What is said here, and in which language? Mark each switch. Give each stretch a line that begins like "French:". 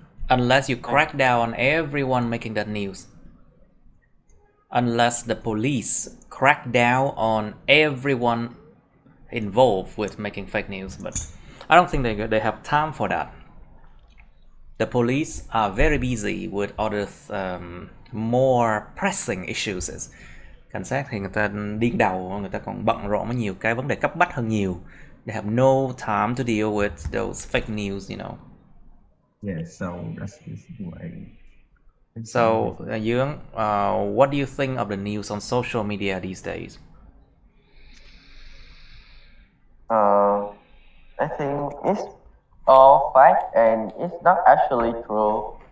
English: Unless you crack down on everyone making that news. Unless the police crack down on everyone involved with making fake news, but I don't think they have time for that. The police are very busy with other more pressing issues.
Vietnamese: Cảnh sát thì người ta điên đầu, người ta còn bận rộn với nhiều cái vấn đề cấp bách hơn nhiều.
English: They have no time to deal with those fake news, you know. Yeah, so that's why. So, Dương, what do you think of the news on social media these days? I think it's all fake and it's not actually true.